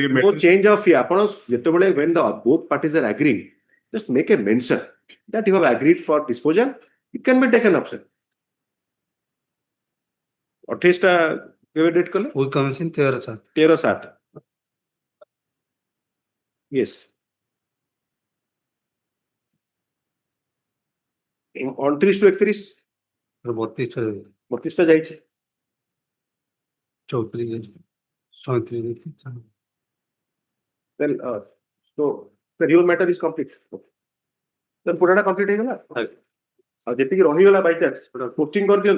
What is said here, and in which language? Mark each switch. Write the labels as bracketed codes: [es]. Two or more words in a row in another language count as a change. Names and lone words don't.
[en] No change of fee. [or] ଆପଣ ଯେତେବେଳେ [en] when the both parties are agreeing, just make a mention that you have agreed for disposal, it can be taken up, sir. [or] 28 ଟା କେବେ ଡେଟ୍ କଲେ? [en] We commencing 13/7. 13/7. Yes. 29 to 31. [or] 32 ଟା ଯାଇଛି. [en] 34 37. Then so your matter is complete. [or] Then ପୁରାଟା complete ହେଇଗଲା. ଆଉ ଯେତିକି ରହିଗଲା [en] by chance posting [or] କରିଦିଅନ୍ତୁ.